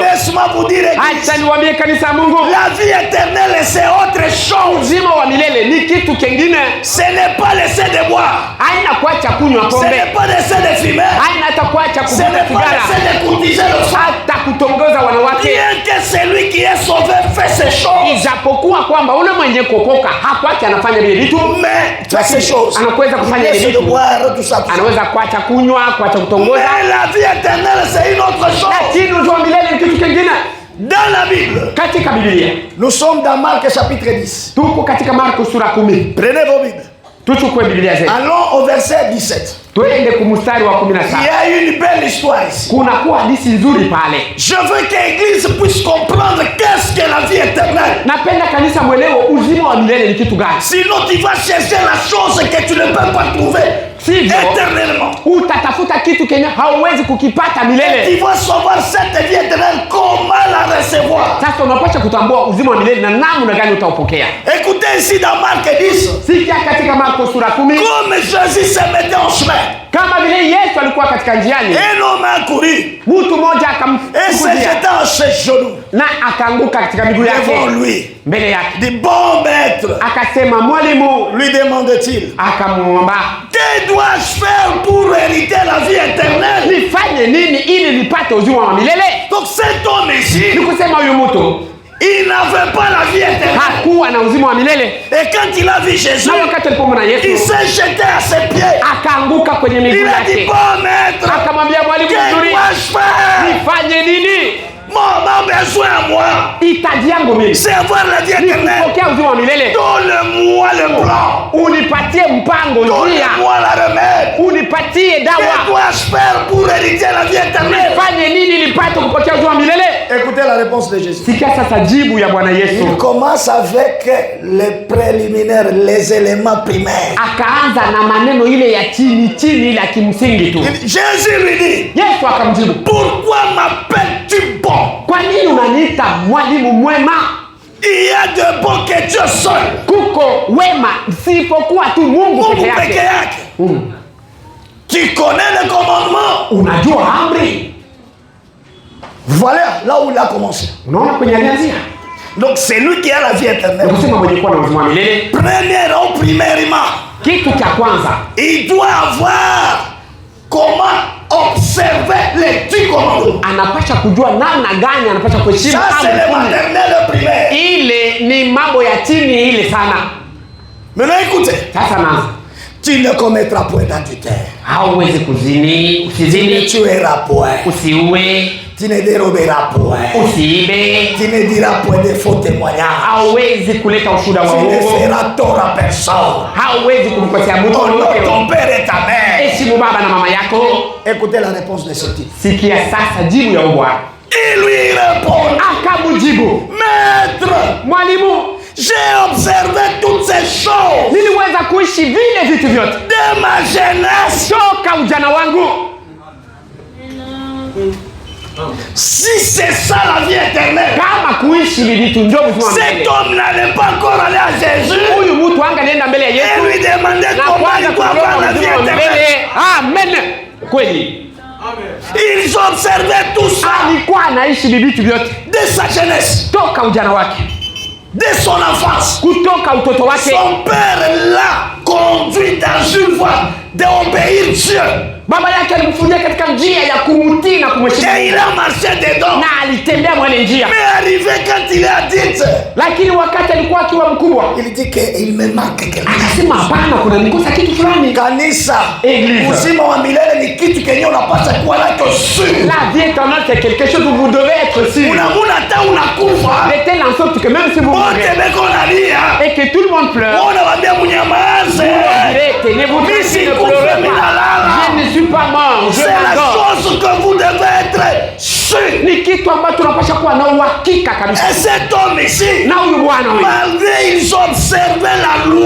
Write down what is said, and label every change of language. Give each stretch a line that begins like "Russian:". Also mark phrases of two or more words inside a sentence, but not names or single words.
French: Laisse-moi vous dire, église,
Swahili: Acha niwaambie kanisa ya Mungu,
French: la vie éternelle, c'est autre chose.
Swahili: uzima wa milele ni kitu kingine.
French: Ce n'est pas laisser de boire.
Swahili: Haina kuacha kunywa
French: Ce
Swahili: pombe,
French: n'est pas laisser de fumer.
Swahili: haina hata kuacha
French: Ce
Swahili: kuvuta
French: n'est pas
Swahili: sigara,
French: laisser de courtiser le sang.
Swahili: hata kutongoza wanawake.
French: Rien que celui qui est sauvé fait ces choses.
Swahili: Ijapokuwa kwamba ule mwenye kuokoka hakuacha anafanya vile vitu,
French: Mais fait ces choses.
Swahili: anaweza kufanya vile
French: Laisse de
Swahili: vitu,
French: boire, tout ça, tout ça.
Swahili: anaweza kuacha kunywa, kuacha kutongoza,
French: Mais la vie éternelle, c'est une autre chose.
Swahili: lakini uzima wa milele ni kitu kingine.
French: Dans la Bible,
Swahili: Katika Biblia
French: nous sommes dans Marc chapitre 10.
Swahili: tuko katika Marko sura 10.
French: Prenez vos Bibles.
Swahili: Tuchukue Biblia zetu
French: Allons au verset 17.
Swahili: twende kumstari wa
French: Il y
Swahili: 17.
French: a une belle histoire ici.
Swahili: Kuna kuwa hadithi nzuri pale.
French: Je veux que l'Église puisse comprendre qu'est-ce que la vie éternelle.
Swahili: Napenda kanisa mwelewe uzima wa milele ni kitu gani.
French: Sinon, tu vas chercher la chose que tu ne peux pas trouver
Swahili: Sivyo
French: éternellement.
Swahili: utatafuta kitu kenye hauwezi kukipata
French: Tu
Swahili: milele.
French: vas savoir cette vie éternelle, comment la recevoir.
Swahili: Sasa unapaswa kutambua uzima wa milele na namna gani utaupokea.
French: Écoutez ici dans Marc 10.
Swahili: Sikia katika Marko sura 10,
French: Comme Jésus se mettait en chemin,
Swahili: kama vile Yesu alikuwa katika njiani,
French: un homme a couru
Swahili: mtu mmoja
French: et se
Swahili: akamkudia
French: jetant à ses genoux
Swahili: na akaanguka katika miguu
French: devant
Swahili: yake
French: lui.
Swahili: mbele yake,
French: Dit, bon maître,
Swahili: akasema, mwalimu,
French: lui demande-t-il,
Swahili: akamwomba,
French: que dois-je faire pour hériter la vie éternelle?
Swahili: nifanye nini ili nipate uzima wa milele?
French: Donc cet homme
Swahili: Ni
French: ici,
Swahili: kusema huyu mtu
French: il n'avait pas la vie éternelle.
Swahili: hakuwa na uzima wa milele,
French: Et quand il a vu Jésus,
Swahili: na wakati alipomwona
French: il
Swahili: Yesu
French: s'est jeté à ses pieds.
Swahili: akaanguka kwenye miguu
French: Il a dit,
Swahili: yake,
French: bon maître,
Swahili: akamwambia, mwalimu
French: que
Swahili: mzuri,
French: dois-je faire?
Swahili: nifanye nini?
French: Mon besoin à moi,
Swahili: Hitaji yangu mimi
French: c'est avoir la vie
Swahili: ni
French: éternelle.
Swahili: kupokea uzima wa milele.
French: Donne-moi le plan.
Swahili: Unipatie mpango, njia,
French: Donne-moi la remède.
Swahili: unipatie
French: Que
Swahili: dawa.
French: dois-je faire pour hériter la vie éternelle?
Swahili: Nifanye nini nipate kupokea uzima wa milele?
French: Écoutez la réponse de Jésus.
Swahili: Sikia sasa jibu ya Bwana Yesu.
French: Il commence avec les préliminaires, les éléments primaires.
Swahili: Akaanza na maneno ile ya chini chini, ile ya kimsingi tu.
French: Jésus lui dit,
Swahili: Yesu akamjibu,
French: pourquoi m'appelles-tu bon?
Swahili: kwa nini unaniita mwalimu mwema?
French: Il y a de bons que Dieu seul.
Swahili: Kuko wema sipokuwa tu Mungu Mungu peke peke yake. yake.
French: Tu connais le commandement.
Swahili: Unajua amri,
French: Voilà là où il a commencé.
Swahili: unaona kwenye alianzia.
French: Donc c'est lui qui a la vie éternelle.
Swahili: Kusema mwenye kuwa na uzima wa milele,
French: Premièrement,
Swahili: kitu cha kwanza
French: il doit avoir comment observer les 10 commandements.
Swahili: anapasha kujua namna gani anapasha kuheshimu
French: Ça c'est
Swahili: amri
French: le
Swahili: kumi.
French: maternel primaire.
Swahili: Ile ni mambo ya chini ile sana.
French: Maintenant écoutez,
Swahili: Sasa naanza,
French: Tu ne commettras point d'adultère.
Swahili: Hauwezi kuzini,
French: Tu ne
Swahili: usizini,
French: tueras point.
Swahili: usiue,
French: Tu ne déroberas point.
Swahili: usiibe,
French: Tu ne diras point de faux témoignages.
Swahili: hauwezi kuleta ushuhuda wa
French: Tu ne
Swahili: uongo,
French: feras tort à personne.
Swahili: hauwezi kumkosea mtu
French: Honore
Swahili: yoyote.
French: ton père et ta mère.
Swahili: Heshimu baba na mama yako.
French: Écoutez la réponse de ce type.
Swahili: Sikia sasa jibu ya Bwana.
French: Il lui répond,
Swahili: Akamjibu,
French: Maître,
Swahili: mwalimu,
French: j'ai observé toutes ces choses
Swahili: niliweza kuishi vile vitu vyote
French: de ma jeunesse.
Swahili: toka ujana wangu.
French: Si c'est ça la vie éternelle,
Swahili: Kama kuishi hivi vitu ndio uzima wa
French: cet
Swahili: milele.
French: homme n'allait pas encore aller à Jésus
Swahili: Huyu mtu angalienda mbele ya
French: et
Swahili: Yesu
French: lui demander
Swahili: na
French: comment
Swahili: kwanza
French: il doit avoir
Swahili: kuomba
French: la vie
Swahili: uzima wa
French: éternelle.
Swahili: milele. Amen. Kweli.
French: Ils observaient tout ça
Swahili: Alikuwa anaishi hivi vitu vyote
French: de sa jeunesse,
Swahili: toka ujana wake,
French: de son enfance.
Swahili: kutoka utoto wake.
French: Son père l'a conduit dans une voie d'obéir Dieu.
Swahili: Baba yake alimfundia katika njia ya kumtii na kumheshimu,
French: Et il a marché dedans.
Swahili: na alitembea mwele njia.
French: Mais arrivé quand il est adulte,
Swahili: Lakini wakati alikuwa akiwa mkubwa,
French: il dit qu'il me manque quelque chose.
Swahili: akasema hapana, kuna nikosa kitu fulani. Kanisa,
French: Église.
Swahili: uzima wa milele ni kitu kenye unapaswa kuwa nacho siri.
French: La vie éternelle, c'est quelque chose où vous devez être sûr.
Swahili: Unamuna hata unakufa,
French: De telle en sorte que même si vous
Swahili: wote
French: mourrez
Swahili: beko nalia,
French: et que tout le monde pleure,
Swahili: unawambia munyamaze.
French: vous direz, tenez-vous Mais si tranquille, ne vous pleurez faites pas. la Je ne suis pas mort, je C'est la m'endors. chose que vous devez être sûr.
Swahili: Ni kitu ambacho tunapaswa kuwa na uhakika kabisa.
French: Et cet homme ici,
Swahili: Na huyu bwana huyu,
French: malgré ils observaient la loi,